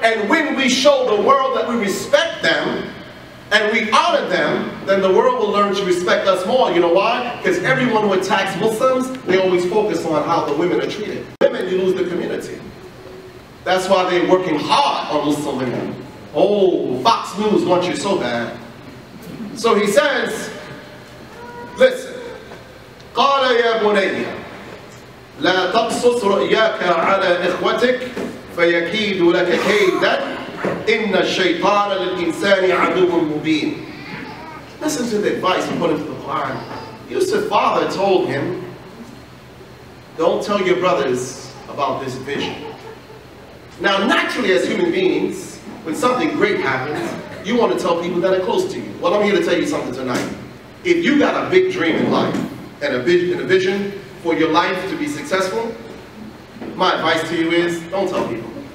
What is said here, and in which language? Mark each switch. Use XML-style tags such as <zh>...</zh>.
<en>And when we show the world that we respect them and we honor them, then the world will learn to respect us more. You know why? Because everyone who attacks Muslims, they always focus on how the women are treated. Women, you lose the community. That's why they're working hard on Muslim women. Oh, Fox News wants you so bad. So he says, listen,</en> <ar>قال يا بني لا تقصص رؤياك على إخوتك فيكيد لك كيدا إن الشيطان للإنسان عدو مبين.</ar> <en>Listen to the advice according to the Quran. Yusuf's father told him, don't tell your brothers about this vision. Now naturally as human beings, when something great happens, you want to tell people that are close to you. Well, I'm here to tell you something tonight. If you got a big dream in life, and a vision for your life to be successful, my advice to you is, don't tell people.</en>